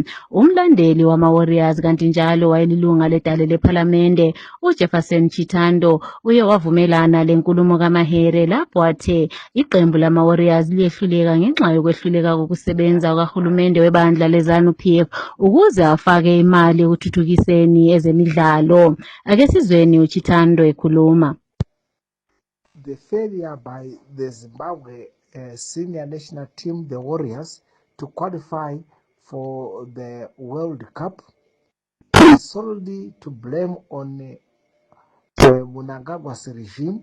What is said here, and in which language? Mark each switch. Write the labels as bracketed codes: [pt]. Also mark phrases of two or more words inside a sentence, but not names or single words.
[nd] Umlandeli wama-Warriors kanti njalo wayelilunga ledale lephalamende uJefferson Chitando uye wavumelana lenkulumo kaMahere lapho athe iqembu lama-Warriors liyehluleka ngenxa yokwehluleka kokusebenza kahulumende webandla leZANU-PF ukuze afake imali ekuthuthukiseni ezemidlalo. Ake sizweni uChitando ekhuluma. [en] The failure by the Zimbabwe senior national team, the Warriors, to qualify for the World Cup is solely to blame on Mnangagwa's regime.